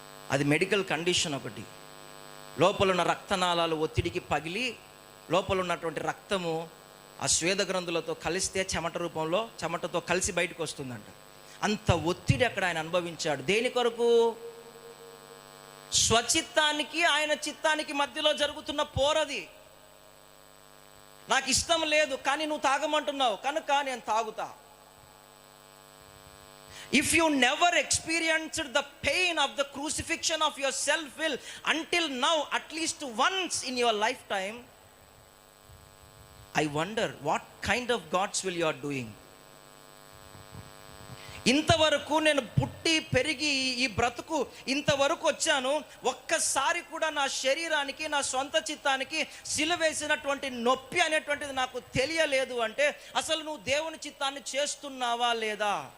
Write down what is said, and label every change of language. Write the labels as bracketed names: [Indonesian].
[Telugu] అది medical condition ఒకటి. లోపల ఉన్న రక్తనాళాలు ఒత్తిడికి పగిలి లోపల ఉన్నటువంటి రక్తము ఆ స్వేద గ్రంథులతో కలిస్తే చెమట రూపంలో చెమటతో కలిసి బయటకు వస్తుందంట. అంత ఒత్తిడి అక్కడ ఆయన అనుభవించాడు. దేని కొరకు? స్వచిత్తానికి ఆయన చిత్తానికి మధ్యలో జరుగుతున్న పోరది. నాకు ఇష్టం లేదు కానీ నువ్వు తాగమంటున్నావు కనుక నేను తాగుతా. [English] If you never experienced the pain of the crucifixion of your self-will until now, at least once in your lifetime, I wonder what kind of God's will you are doing. [Telugu] ఇంతవరకు నేను పుట్టి పెరిగి ఈ బ్రతుకు ఇంతవరకు వచ్చాను, ఒక్కసారి కూడా నా శరీరానికి నా సొంత చిత్తానికి సిలువేసినటువంటి నొప్పి అనేటువంటిది నాకు తెలియలేదు అంటే అసలు నువ్వు దేవుని చిత్తాన్ని చేస్తున్నావా లేదా?